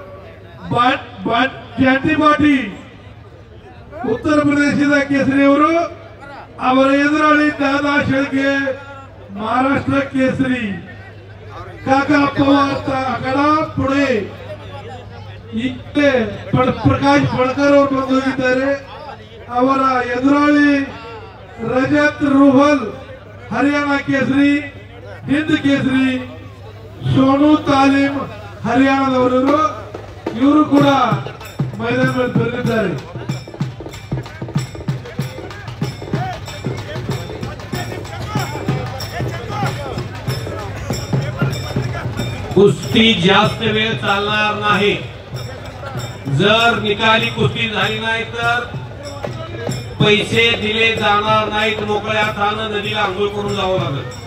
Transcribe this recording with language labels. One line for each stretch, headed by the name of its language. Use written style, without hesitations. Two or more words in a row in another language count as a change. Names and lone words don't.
Kannada: ಜಾತಿ ಬಾಟಿ ಉತ್ತರ ಪ್ರದೇಶದ ಕೇಸರಿಯವರು, ಅವರ ಎದುರಾಳಿ ದಾದಾ ಶೇಳ್ಕೆ ಮಹಾರಾಷ್ಟ್ರ ಕೇಸರಿ, ಕಾಕಾ ಪವಾರ್ ಅಗಡ ಪುಣೆ ಪ್ರಕಾಶ್ ಬಣಕರ್ ಅವರು ಬಂದೋಗಿದ್ದಾರೆ। ಅವರ ಎದುರಾಳಿ ರಜತ್ ರೂಹಲ್ ಹರಿಯಾಣ ಕೇಸರಿ, ಹಿಂದ್ ಕೇಸರಿ ಸೋನು ತಾಲೀಮ್ ಹರಿಯಾಣದವರು, ಇವರು ಕೂಡ ಮೈದಾನದಲ್ಲಿ ಬರಲಿದ್ದಾರೆ।
Marathi: कुस्ती जास्त वेळ चालणार नाही, जर निकाली कुस्ती झाली नाही तर पैसे दिले जाणार नाहीत, मोकळ्या हातानं नदीला आंघोळ करून जावं लागेल।